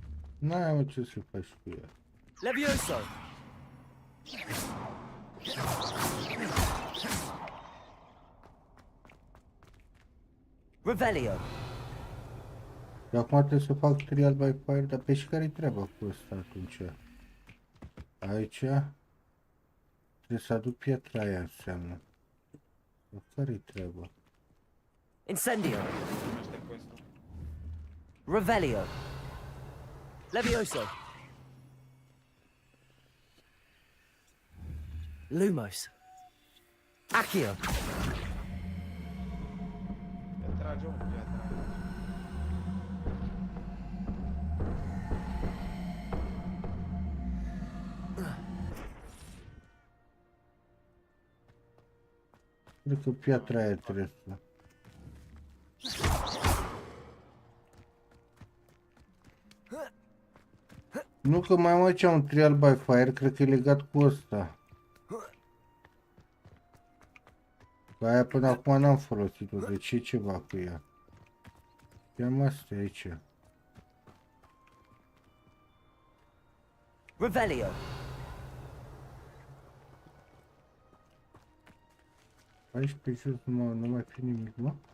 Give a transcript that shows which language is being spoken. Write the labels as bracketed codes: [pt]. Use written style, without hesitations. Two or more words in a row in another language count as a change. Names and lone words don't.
[ro] N-ai mă ce să faci cu ea. Levioso. Revelio. Și acum trebuie să fac [en] trial by fire, [ro] dar pe și care-i treaba cu ăsta atunci? Aici trebuie să aduc piatra aia, înseamnă. Care-i treaba? Incendio. Revelio. Levioso. Lumos. Accio. Cred că piatra aia trebuie să... Nu că mai am aici un [en] trial by fire, [ro] cred că e legat cu ăsta. Că aia până acum n-am folosit-o, deci e ceva cu ea. I-am astea aici. Revelio. Aici pe jos nu mai fi nimic, mă?